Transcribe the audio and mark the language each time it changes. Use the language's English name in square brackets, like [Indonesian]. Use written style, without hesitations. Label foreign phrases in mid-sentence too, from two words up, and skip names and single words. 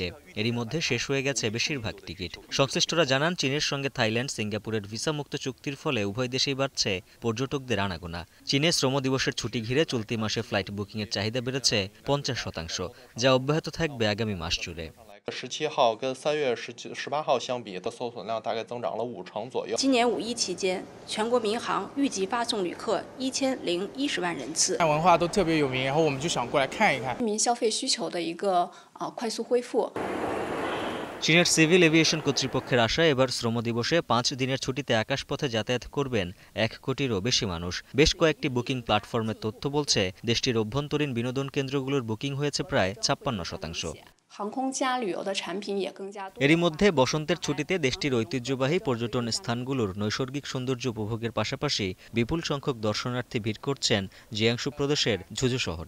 [Bangla] এরই মধ্যে শেষ হয়ে গেছে বেশিরভাগ টিকিট। সংশ্লিষ্টরা জানান, চীনের সঙ্গে থাইল্যান্ড, সিঙ্গাপুরের ভিসামুক্ত চুক্তির ফলে উভয় দেশেই বাড়ছে পর্যটকদের আনাগোনা। চীনে শ্রম দিবসের ছুটি ঘিরে চলতি মাসে ফ্লাইট বুকিংয়ের চাহিদা বেড়েছে 50%, যা অব্যাহত থাকবে আগামী মাস জুড়ে। [Chinese] 17 号跟3月18号相比的搜索量大概增长了5成左右。今年5一期间，全国民航预计发送旅客1010万人次。文化都特别有名，然后我们就想过来看一看。市民消费需求的一个快速恢复。 [Bangla] চীনের সিভিল এভিয়েশন কর্তৃপক্ষের আশায় এবার শ্রম দিবসে 5 দিনের ছুটিতে আকাশপথে যাতায়াত করবেন 1 কোটিরও বেশি মানুষ। বেশ কয়েকটি বুকিং প্ল্যাটফর্মের তথ্য বলছে, দেশটির অভ্যন্তরীণ বিনোদন কেন্দ্রগুলোর বুকিং হয়েছে প্রায় 56%। এরই মধ্যে বসন্তের ছুটিতে দেশটির ঐতিহ্যবাহী পর্যটন স্থানগুলোর নৈসর্গিক সৌন্দর্য উপভোগের পাশাপাশি বিপুল সংখ্যক দর্শনার্থী ভিড় করছেন জিয়াংশু প্রদেশের ঝুঝু শহরে।